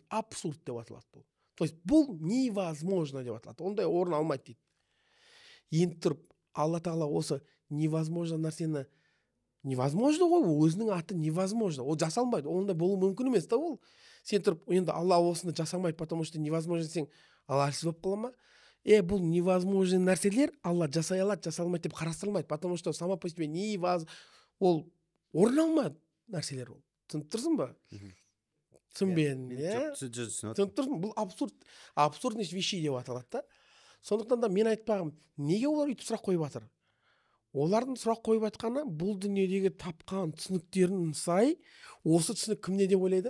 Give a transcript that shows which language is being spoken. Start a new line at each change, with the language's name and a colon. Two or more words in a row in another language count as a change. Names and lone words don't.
Kazakh: Абсурд деп аталады бұл.
Russian: То есть
Kazakh: бұл невозможно деп аталады. Ондай орын алмайды дейді. Енді тұрып, Алла Тағала осы невозможно нәрсені, невозможно ғой, өзінің аты невозможно. Ол жасалмайды. Ондай болу мүмкін емес та ол. Сен тұрып, енді Алла осыны жасамайды,
Russian: потому что невозможно
Kazakh: десең, Алла әлсіз болып қала ма? Бұл невозможный нәрселер Алла жасай алады, жасалмайды деп қарастырылмайды,
Russian: потому что сама по себе
Kazakh: ол орын алмайды нәрселер ол. Түсініп тұрсың ба? Түсінбедің, түсініп тұрсың? Бұл
Russian: абсурдность вещи
Kazakh: деп аталады да. Сондықтан да мен айтпағым, неге олар үйтіп сұрақ қойып жатыр? Олардың сұрақ қойып жатқаны бұл дүниедегі тапқан түсініктерін сай, осы түсінік кімде деп ойлайды?